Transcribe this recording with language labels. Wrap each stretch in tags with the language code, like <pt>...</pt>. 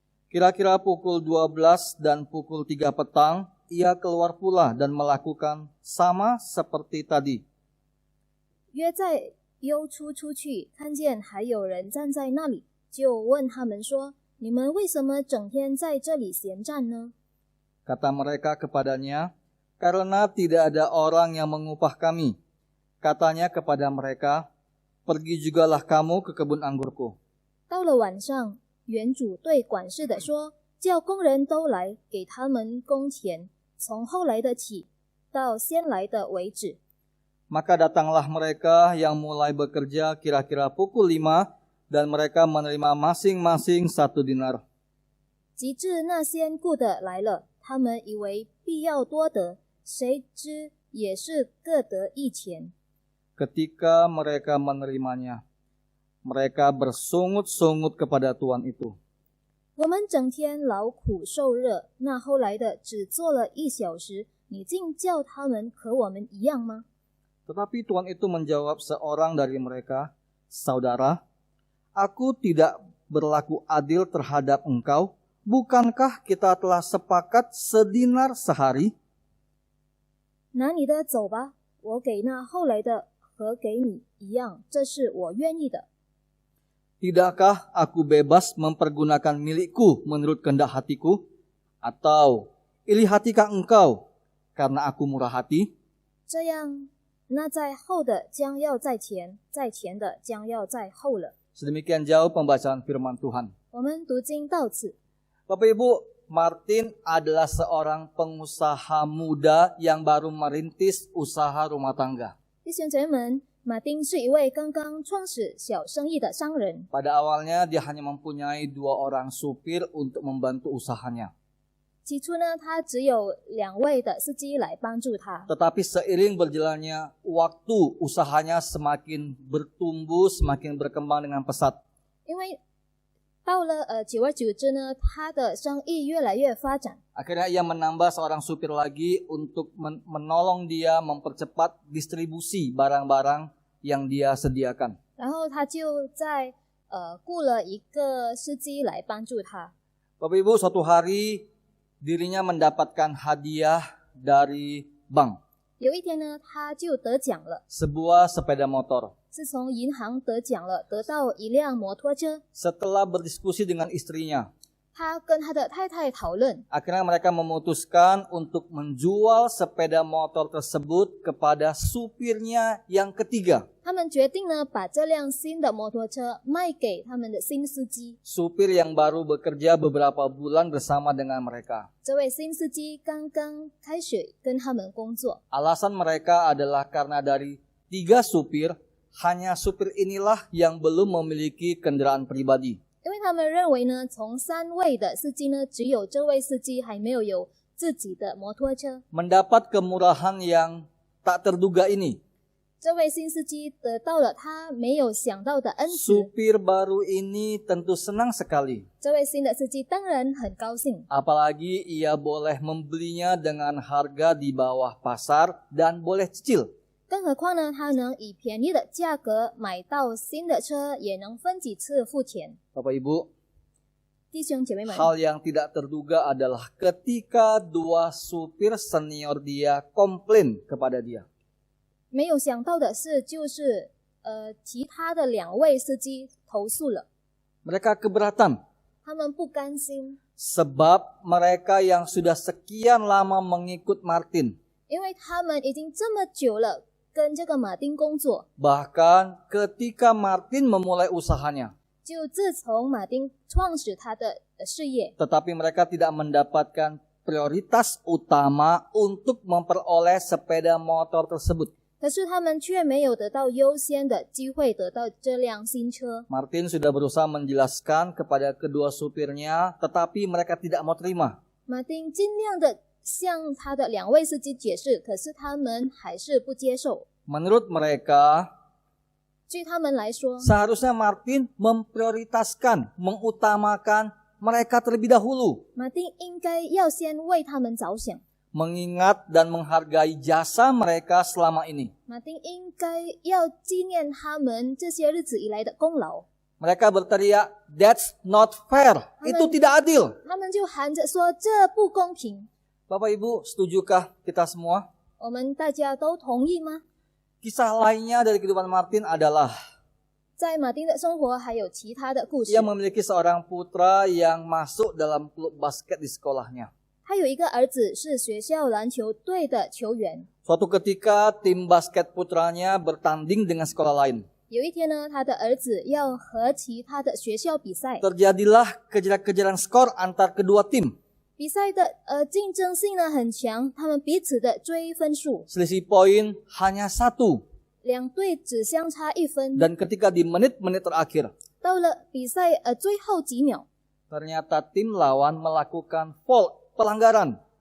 <id>Kira-kira pukul 12 dan pukul 3 petang ia keluar pula dan melakukan sama seperti tadi.</id> <zh>约在幽处出去，看见还有人站在那里，就问他们说：“你们为什么整天在这里闲站呢？”</zh> <id>Kata mereka kepadanya, karena tidak ada orang yang mengupah kami. Katanya kepada mereka, pergi jugalah kamu ke kebun anggurku.</id> <zh>到了晚上，园主对管事的说：“叫工人都来，给他们工钱，从后来的起，到先来的为止。”</zh> <id>Maka datanglah mereka yang mulai bekerja kira-kira pukul 5 dan mereka menerima masing-masing 1 dinar.</id> <zh>及至那先雇的来了，他们以为必要多得，谁知也是各得1钱。</zh> <id>Ketika mereka menerimanya, mereka bersungut-sungut kepada tuan itu.</id> <zh>我们整天劳苦受热，那后来的只做了1小时，你竟叫他们和我们一样吗？</zh> <id>Tetapi tuan itu menjawab seorang dari mereka, Saudara, aku tidak berlaku adil terhadap engkau. Bukankah kita telah sepakat sedinar sehari?</id> <zh>拿你的走吧，我给那后来的和给你一样，这是我愿意的。</zh> <id>Tidakkah aku bebas mempergunakan milikku menurut kehendak hatiku? Atau iri hatikah engkau karena aku murah hati.</id> <zh>这样，那在后的将要在前，在前的将要在后了。</zh> <id>Sedemikian jauh pembacaan firman Tuhan.</id> <zh>我们读经到此。</zh> <id>Bapak Ibu, Martin adalah seorang pengusaha muda yang baru merintis usaha rumah tangga.</id> <zh>弟兄姐妹们，马丁是一位刚刚创始小生意的商人。</zh> <id>Pada awalnya dia hanya mempunyai 2 orang supir untuk membantu usahanya.</id> <zh>起初呢，他只有2位的司机来帮助他。</zh> <id>Tetapi seiring berjalannya waktu, usahanya semakin bertumbuh, semakin berkembang dengan pesat.</id> <zh>因为到了久而久之呢，他的生意越来越发展。</zh> <id>Akhirnya ia menambah seorang supir lagi untuk menolong dia mempercepat distribusi barang-barang yang dia sediakan.</id> <zh>然后他就在雇了一个司机来帮助他。</zh> <id>Bapak Ibu, suatu hari dirinya mendapatkan hadiah dari bank,</id> <zh>有一天呢，他就得奖了，</zh> <id>sebuah sepeda motor.</id> <zh>是从银行得奖了，得到一辆摩托车。</zh> <id>Setelah berdiskusi dengan istrinya,</id> <zh>他跟他的太太讨论，</zh> <id>akhirnya mereka memutuskan untuk menjual sepeda motor tersebut kepada supirnya yang ketiga.</id> <zh>他们决定呢，把这辆新的摩托车卖给他们的新司机。</zh> <id>Supir yang baru bekerja beberapa bulan bersama dengan mereka.</id> <zh>这位新司机刚刚开始跟他们工作，</zh> <id>Alasan mereka adalah karena dari 3 supir, hanya supir inilah yang belum memiliki kendaraan pribadi.</id> <zh>因为他们认为呢，从3位的司机呢，只有这位司机还没有自己的摩托车。</zh> <id>Mendapat kemurahan yang tak terduga ini,</id> <zh>这位新司机得到了他没有想到的恩赐。</zh> <id>supir baru ini tentu senang sekali.</id> <zh>这位新的司机当然很高兴，</zh> <id>Apalagi ia boleh membelinya dengan harga di bawah pasar dan boleh cicil.</id> <zh>更何况呢，他能以便宜的价格买到新的车，也能分几次付钱。</zh> <id>Bapak Ibu,</id> <zh>弟兄姐妹们，</zh> <id>hal yang tidak terduga adalah ketika 2 supir senior dia komplain kepada dia.</id> <zh>没有想到的是，就是其他的2位司机投诉了，</zh> <id>Mereka keberatan</id> <zh>他们不甘心，</zh> <id>sebab mereka yang sudah sekian lama mengikut Martin,</id> <zh>因为他们已经这么久了跟这个马丁工作，</zh> <id>bahkan ketika Martin memulai usahanya,</id> <zh>就自从马丁创始他的事业，</zh> <id>tetapi mereka tidak mendapatkan prioritas utama untuk memperoleh sepeda motor tersebut.</id> <zh>可是他们却没有得到优先的机会得到这辆新车。</zh> <id>Martin sudah berusaha menjelaskan kepada kedua supirnya, tetapi mereka tidak mau terima.</id> <zh>马丁尽量的向他的2位司机解释，可是他们还是不接受。</zh> <id>Menurut mereka,</id> <zh>据他们来说，</zh> <id>seharusnya Martin memprioritaskan, mengutamakan mereka terlebih dahulu,</id> <zh>马丁应该要先为他们着想，</zh> <id>mengingat dan menghargai jasa mereka selama ini.</id> <zh>马丁应该要纪念他们这些日子以来的功劳。</zh> <id>Mereka berteriak,</id> <en>"That's not fair."</en> <id>Itu tidak adil.</id> <zh>他们就喊着说这不公平。</zh> <id>Bapak Ibu, setujukah kita semua?</id> <zh>我们大家都同意吗？</zh> <id>Kisah lainnya dari kehidupan Martin adalah</id> <zh>在马丁的生活还有其他的故事</zh> <id>ia。 memiliki seorang putra yang masuk dalam klub basket di sekolahnya.</id> <zh>他有一个儿子是学校篮球队的球员。</zh> <id>Suatu ketika tim basket putranya bertanding dengan sekolah lain.</id> <zh>有一天呢，他的儿子要和其他的学校比赛，</zh> <id>Terjadilah kejar-kejaran skor antar kedua tim.</id> <zh>比赛的竞争性呢很强，他们彼此的追分数，</zh> <id>Selisih poin hanya 1.</id> <zh>2队只相差1分。</zh> <id>Dan ketika di menit-menit terakhir,</id> <zh>到了比赛最后几秒，</zh> <id>ternyata tim lawan melakukan foul, pelanggaran</id>